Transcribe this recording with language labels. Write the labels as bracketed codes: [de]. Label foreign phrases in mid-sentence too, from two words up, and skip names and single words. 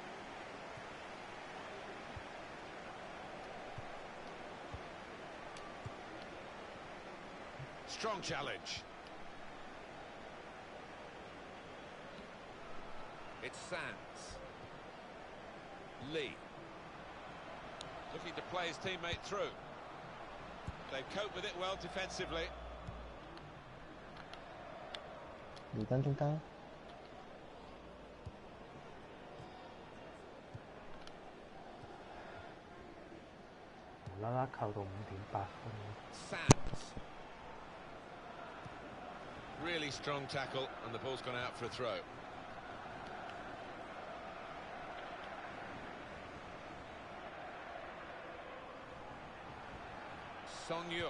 [en] Strong challenge. It's Sands. Lee. Looking to play his teammate through. They've coped with it well defensively. [yue] 你跟中間，無啦啦扣到5.8分。 [en] Sands. Really strong tackle, and the ball's gone out for a throw. Song Yung.